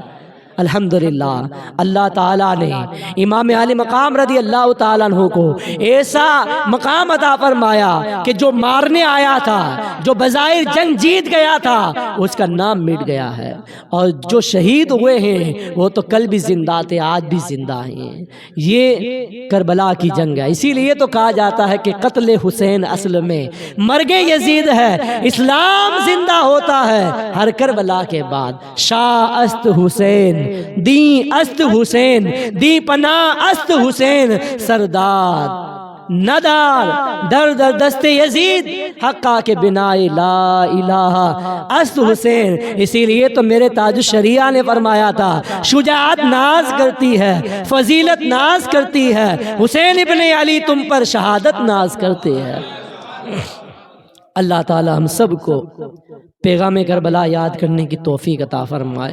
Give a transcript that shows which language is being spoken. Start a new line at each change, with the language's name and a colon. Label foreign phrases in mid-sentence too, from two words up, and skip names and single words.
Urdu: الحمدللہ اللہ تعالیٰ نے امام علی مقام رضی اللہ تعالیٰ عنہ کو ایسا مقام عطا فرمایا کہ جو مارنے آیا تھا، جو بظاہر جنگ جیت گیا تھا، اس کا نام مٹ گیا ہے، اور جو شہید ہوئے ہیں وہ تو کل بھی زندہ تھے، آج بھی زندہ ہیں۔ یہ کربلا کی جنگ ہے، اسی لیے تو کہا جاتا ہے کہ قتل حسین اصل میں مرگ یزید ہے، اسلام زندہ ہوتا ہے ہر کربلا کے بعد۔
Persian: شاہ است حسین، دین است حسین، دی پناہ است حسین، سردار ندار در در دست یزید، حقا کے بنا لا الہ است حسین۔
Urdu: اسی لیے تو میرے تاج الشریعہ نے فرمایا تھا، شجاعت ناز کرتی ہے، فضیلت ناز کرتی ہے، حسین ابن علی تم پر شہادت ناز کرتے ہیں۔ اللہ تعالی ہم سب کو پیغام کربلا یاد کرنے کی توفیق عطا فرمائے۔